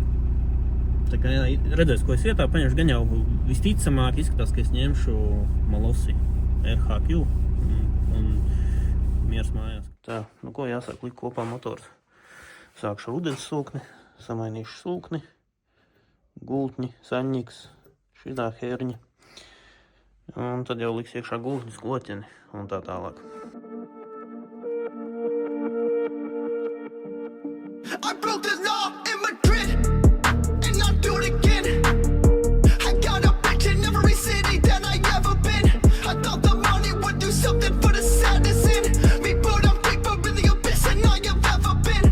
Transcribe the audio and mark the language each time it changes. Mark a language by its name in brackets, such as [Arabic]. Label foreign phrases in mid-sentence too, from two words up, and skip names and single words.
[Latvian] Tā kā redzēs, ko es vietā paņemšu, gan jau visticamāk izskatās, ka es ņemšu Malossi RHQ un miers mājās. Tā, ko jāsāk likt kopā motors. Sākšu ūdens sūkni, samainīšu sūkni, gultņi, saņķis, šitā herņa. Un tad jau liks iekšā gultņus, kloķeni un tā tālāk. [English] I broke the law in Madrid, and I'll do it again. I got a bitch in every city that I ever been. I thought the money would do something for the sadness in me, but I'm deeper in the abyss than I have ever been.